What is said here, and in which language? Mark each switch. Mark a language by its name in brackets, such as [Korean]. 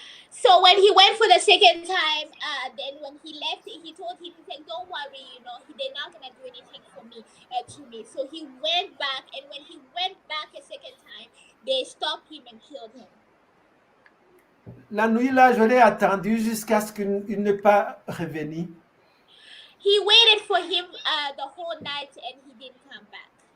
[English] So when he went for the second time, then when he left, he told him, he said, don't worry, they're not going to do anything to me. So he went back, and when he went back a second time, they stopped him and killed him. [French] La nuit là, je l'ai attendu jusqu'à ce qu'il ne pas revenu. [English] He waited for him the whole night and he didn't come back.